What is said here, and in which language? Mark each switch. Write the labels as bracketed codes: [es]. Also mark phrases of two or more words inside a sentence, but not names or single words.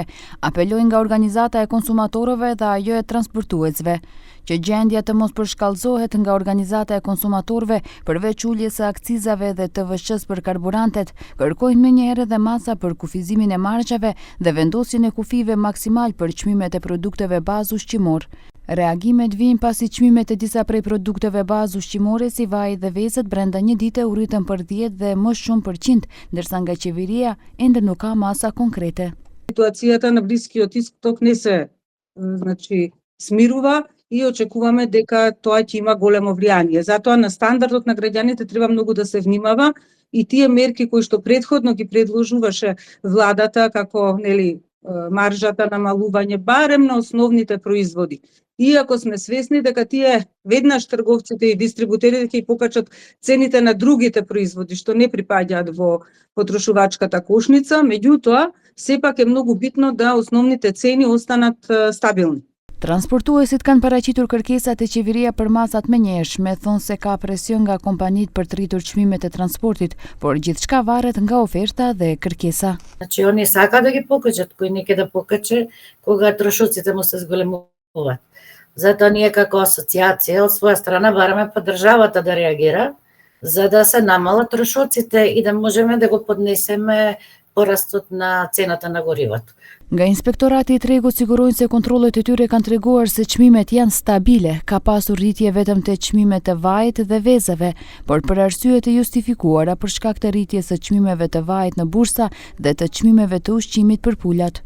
[sq] Apelojnë nga organizata e konsumatorëve dhe ajo e transportuesve që gjendja të mos përshkallëzohet nga organizata e konsumatorëve përveç uljes së akcizave dhe të TVSH-s për karburantet, kërkojnë menjëherë edhe masa për kufizimin e marzhave dhe vendosjen e kufive maksimal për çmimet e produkteve bazë ushqimor. Reagimet vijnë pasi çmimet e disa prej produkteve bazë ushqimore si vaji dhe vezët brenda një dite u rritën për 10 dhe më shumë %, ndërsa nga qeveria ende nuk ka masa konkrete. [mk] Ситуацията на Блискиот Исток не се смирува и очекуваме дека тоа ќе има големо влијание. Затоа на стандардот на граѓаните треба многу да се внимава и тие мерки кои што претходно ги предложуваше владата, како маржата намалување барем на основните производи. Иако сме свесни дека тие веднаш трговците и дистрибутерите ќе покачат цените на другите производи што не припаѓаат во потрошувачката кошница, меѓутоа сепак е многу битно да основните цени останат стабилни. [sq] Transportuesit kanë paraqitur kërkesat e qeveria për masat menjëhershme, thonë se ka presion nga kompanitë për të rritur çmimet e transportit, por gjithçka varet nga oferta dhe kërkesa. [mk] Значи они сакаат да ги покачат, кој не ќе да покаче кога трошоците му се зголемуваат. Затоа ние како асоцијација од своја страна бараме државата да реагира за да се намалат трошоците и да можеме да го поднесеме порастот на цената на горивото. [sq] Nga Inspektorati i Tregut sigurojnë se kontrollet e tyre kanë treguar se çmimet janë stabile, ka pasur rritje vetëm te çmimet e vajit dhe vezave, por për arsye të justifikuara për shkak të rritjes së çmimeve të vajit në bursa dhe të çmimeve të ushqimit për pulat.